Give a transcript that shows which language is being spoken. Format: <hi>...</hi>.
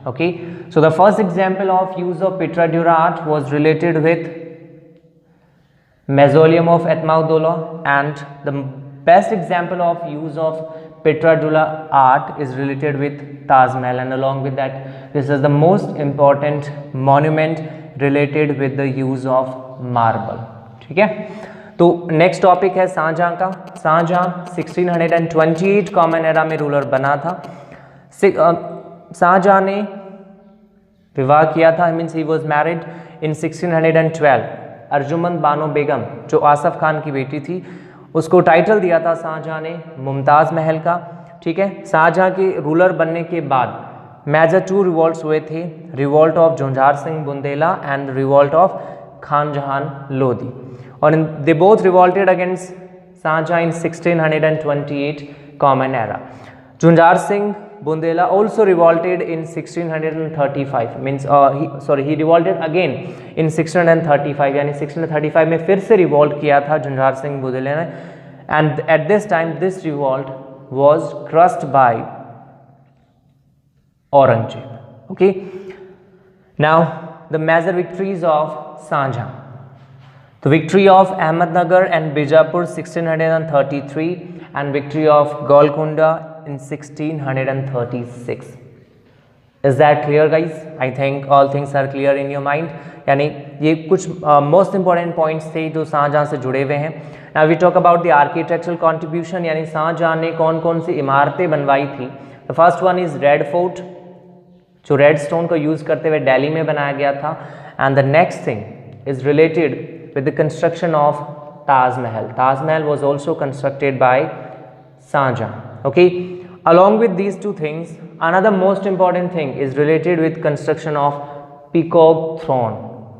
<en>Okay, so the first example of use of Pitra Dura art was related with Mausoleum of Etmaudullah, and the best example of use of Pitra Dura art is related with Taj Mahal, and along with that this is the most important monument related with the use of marble.</en> <hi>ठीक है, तो next topic है शाहजहां का. Shahjahan 1628 common era में ruler बना था. शाहजहां ने विवाह किया था,</hi> <en>Means he was married in 1612.</en> <hi>Arjumand Bano Begum जो आसफ खान की बेटी थी, उसको टाइटल दिया था शाहजहां ने मुमताज़ महल का. ठीक है, शाहजहां के रूलर बनने के बाद मेजर 2 रिवॉल्ट्स हुए थे, revolt of Zunzar Singh Bundela and revolt of Khan जहान लोधी.</hi> <en>और they both revolted against Shahjahan in 1628 common era. Junjar Singh Bundela also revolted in 1635, means he revolted again in 1635,</en> <hi>यानी 1635 में फिर से रिवॉल्ट किया था जुंजार सिंह बुंदेला ने,</hi> <en>and at this time this revolt was crushed by Aurangzeb. Okay, now the major victories of Shahjahan. The victory of Ahmednagar and Bijapur 1633 and victory of Golconda in 1636. Is that clear guys? I think all things are clear in your mind.</en> <hi>यानी ये कुछ</hi> <en>most important points</en> <hi>थे जो शाहजहां से जुड़े हुए हैं.</hi> <en>Now we talk about the architectural contribution,</en> <hi>यानी शाहजहां ने कौन कौन सी इमारतें बनवाई थी.</hi> <en>The first one is Red Fort,</en> <hi>जो रेड स्टोन को यूज़ करते हुए दिल्ली में बनाया गया था.</hi> <en>And the next thing is related with the construction of Taj Mahal. Taj Mahal was also constructed by Shah Jahan. Okay, along with these two things, another most important thing is related with construction of Peacock Throne.</en>